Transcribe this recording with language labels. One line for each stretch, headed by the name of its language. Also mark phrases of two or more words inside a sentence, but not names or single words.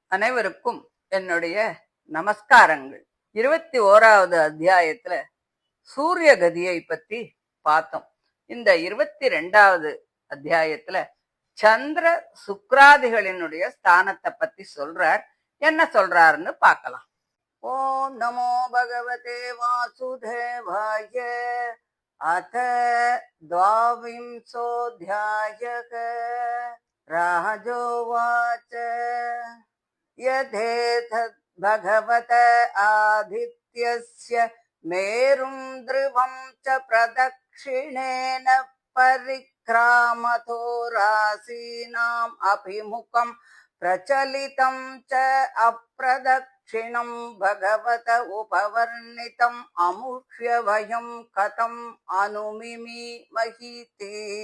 Tamil: அனைவருக்கும் என்னுடைய நமஸ்காரங்கள். 21வது அத்தியாயத்துல சூரிய கதியை பத்தி பார்த்தோம். இந்த 22வது அத்தியாயத்துல சந்திர சுக்ராதிகளினுடைய ஸ்தானத்தை பத்தி சொல்றார். என்ன சொல்றாருன்னு பார்க்கலாம்.
Sanskrit: ॐ नमो भगवते वासुदेवाय. அத द्वाविंशोऽध्यायः. राजोवाच यथेतद् भगवत आदित्यस्य मेरुं ध्रुवं च प्रदक्षिणेन परिक्रामतो राशीनाम् अभिमुखं प्रचलितं च अप्रदक्षिणं भगवत उपवर्णितम् अमुष्य वयं कथम् अनुमिमीमहीति।